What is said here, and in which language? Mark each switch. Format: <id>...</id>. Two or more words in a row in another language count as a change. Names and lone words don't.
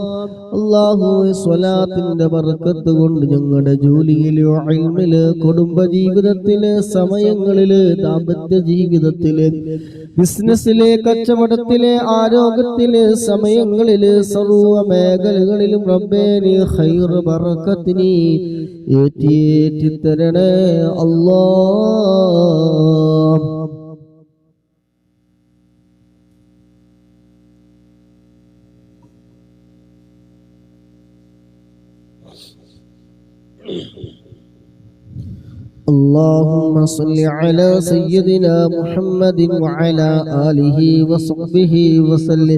<ml>അല്ലാഹുവേ സ്വലാത്തിന്റെ ബർക്കത്ത് കൊണ്ട് ഞങ്ങളുടെ ജോലിയില്, ഇൽമില്, കുടുംബ ജീവിതത്തില്, സമയങ്ങളില്, ദാമ്പത്യ ജീവിതത്തില്, ബിസിനസ്സിലെ, കച്ചവടത്തിലെ, ആരോഗ്യത്തിലെ സമയങ്ങളില്, സർവ്വ മേഖലകളിലും റബ്ബേ നീ ഖൈർ ബർക്കത്ത് നീ ഏറ്റി തരണേ അല്ലാഹ്.</ml> <ar>اللهم صل على سيدنا محمد وعلى آله وصحبه وسلم.</ar>